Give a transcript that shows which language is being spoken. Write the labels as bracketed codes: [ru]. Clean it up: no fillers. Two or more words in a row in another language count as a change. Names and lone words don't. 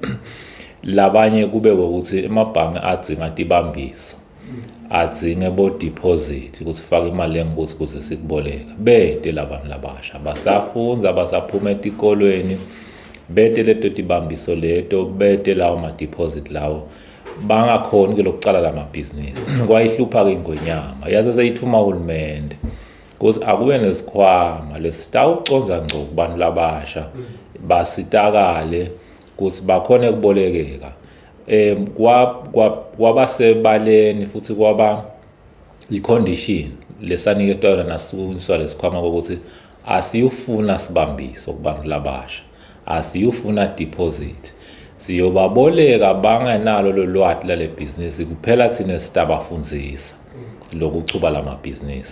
[ss] Labanye kube ukuthi emabhange adzinga tibambiso adzinge bo deposit ukuthi faka imali engukuthi kuze sikuboleka bete labantu labasha basafunza basaphuma etikolweni bete leto tibambiso leto bete lawo ma deposit lawo bangakhona ke lokucala lamabhizinisi kwayihlupha ke ingwenyama yaze seyithuma uhulumende ukuthi akube nesikhwama lesitawuconza ngco kubantu labasha basitakale ukuthi bakhona ukubolekeka kwabasebaleni futhi kwaba icondition lesaniketwa nasukuniswa lesikhwama ukuthi asiyufuna sibambiso kubantu labasha asiyufuna deposit siyobaboleka bangenalo lolwathi lale business kuphela thina sitabafundzisa lokuchuba lamabhizinisi.